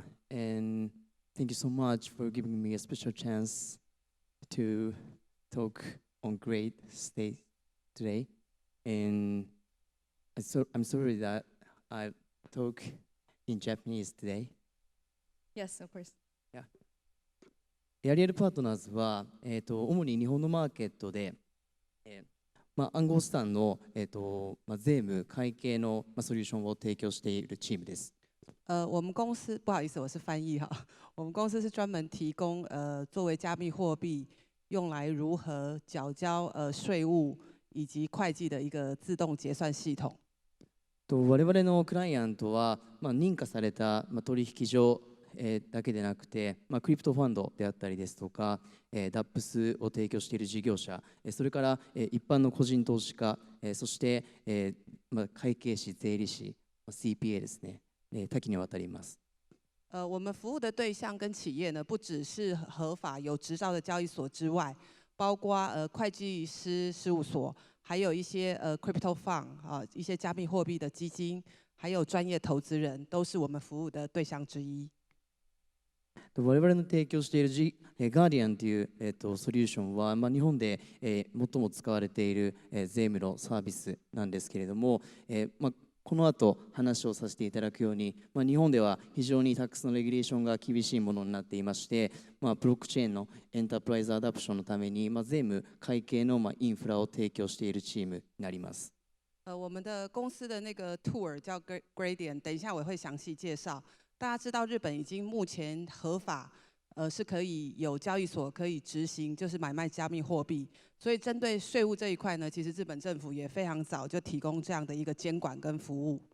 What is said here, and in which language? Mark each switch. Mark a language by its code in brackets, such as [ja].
[en] And thank you so much for giving me a special chance to talk on great stage today. And I'm sorry that I talk in Japanese today. Yes, of course. Yeah. [ja] エアリアルパートナーズは、主に日本のマーケットで、暗号資産の、税務会計の、ソリューションを提供しているチームです。 [zh] 我们公司不好意思，我是翻译哈。我们公司是专门提供作为加密货币用来如何缴交税务以及会計的一个自動結算系統。 [ja] 我々のクライアントは、認可された、取引所、だけでなくて、クリプトファンドであったりですとか、DAPS を提供している事業者、それから、一般の個人投資家、そして、会計士、税理士、CPA ですね、多岐にわたります。 [zh] 我们服务的对象跟企业呢，不只是合法有执照的交易所之外，包括会计师事务所，还有一些crypto fund 啊，一些加密货币的基金，还有专业投资人，都是我们服务的对象之一。 [ja] 我々の提供しているガーディアンという、ソリューションは、日本で、最も使われている、税務のサービスなんですけれども、この後話をさせていただくように、日本では非常にタックスのレギュレーションが厳しいものになっていまして、ブロックチェーンのエンタープライズアダプションのために、税務会計の、インフラを提供しているチームになります。 [zh] 我们的公司的那个 tour 叫 Gradient， 等一下我会详细介绍。大家知道日本已经目前合法，是可以有交易所可以执行，就是买卖加密货币。所以针对税务这一块呢，其实日本政府也非常早就提供这样的一个监管跟服务。